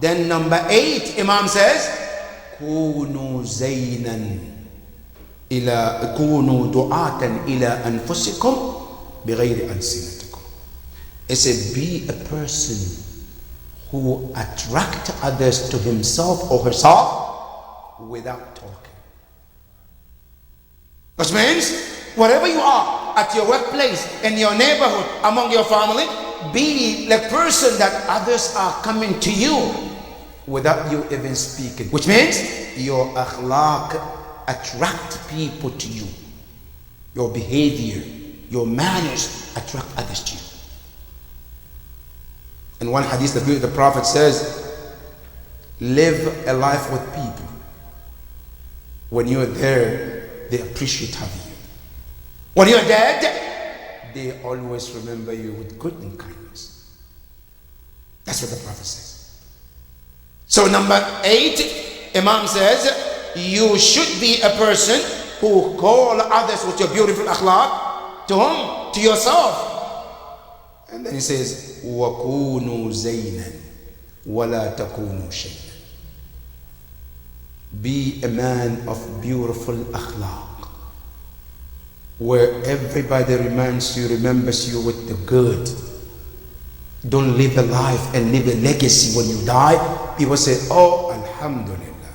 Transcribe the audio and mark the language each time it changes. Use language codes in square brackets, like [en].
[en] Then number 8, Imam says, [ar] كونوا زينا إلى كونوا دعاة إلى أنفسكم بغير ألسنتكم. [en] It said, be a person who attract others to himself or herself without talking. Which means, wherever you are, at your workplace, in your neighborhood, among your family, be the person that others are coming to you without you even speaking. Which means, your akhlaq attract people to you. Your behavior, your manners attract others to you. In one hadith, the Prophet says, live a life with people. When you're there, they appreciate having you. When you're dead, they always remember you with good and kindness. That's what the Prophet says. So number 8, Imam says, you should be a person who call others with your beautiful akhlaq to whom? To yourself. And then he says, [ar] وَكُونُوا زَيْنًا وَلَا تَكُونُوا شَيْئًا. [en] Be a man of beautiful akhlaq, where everybody remembers you with the good. Don't live a life and leave a legacy when you die. People say, oh, alhamdulillah.